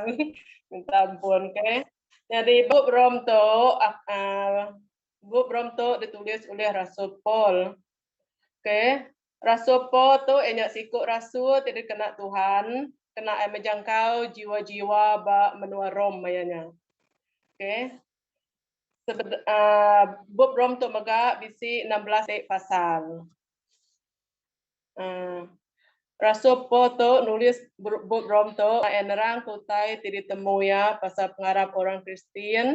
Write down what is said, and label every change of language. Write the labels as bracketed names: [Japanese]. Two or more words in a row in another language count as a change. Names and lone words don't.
[Iban] Minta ampun, okey. Jadi Bob Rom tu ditulis oleh Rasul Paul. Okey. Rasul Paul tu enyak sikut rasul tidak kena Tuhan, kena menjangkau jiwa-jiwa ba menua Rom mayanya. Okey. Bob Rom tu mega bisi 16 pasal. Rasul Paul tu nulis Bob Rom tu enerang kutai tidak temu ya pasal pengarap orang Kristen.